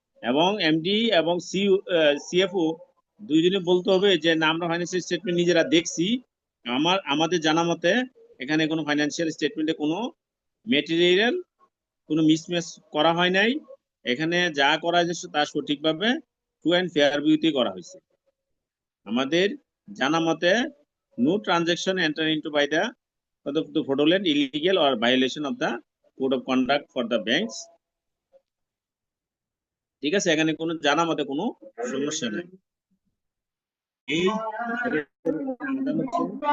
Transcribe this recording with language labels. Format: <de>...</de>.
<bn>এবং এমডি এবং সিএফও দুইজনে বলতে হবে যে না, আমরা ফাইন্যান্সিয়াল স্টেটমেন্ট নিজেরা দেখছি, আমাদের জানা মতে এখানে কোনো ফাইন্যান্সিয়াল স্টেটমেন্টে কোনো মেটেরিয়াল কোনো মিসম্যাচ করা হয় নাই। এখানে যা করা হয়েছে তা সঠিকভাবে ট্রু অ্যান্ড ফেয়ার ভিউতে করা হয়েছে। আমাদের জানা মতে</bn> <en>No transaction enter into by the fraudulent, illegal or violation of the code of conduct for the banks.</en> <bn>ঠিক আছে, এখানে কোনো জানা মতে কোনো সমস্যা নাই। এই সমাধান হচ্ছে</bn>